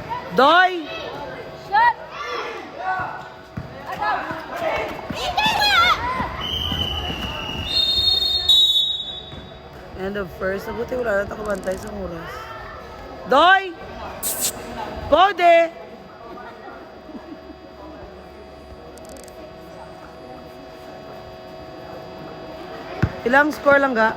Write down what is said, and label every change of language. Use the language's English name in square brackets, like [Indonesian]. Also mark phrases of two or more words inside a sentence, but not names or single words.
[Hiligaynon] Doy! Shot! Agaw! [Filipino] Hindi nga! [English] End of first. [Hiligaynon] Nabuti wala na takabantay sa oras. Doy! Kode! [Filipino] Ilang score lang ga?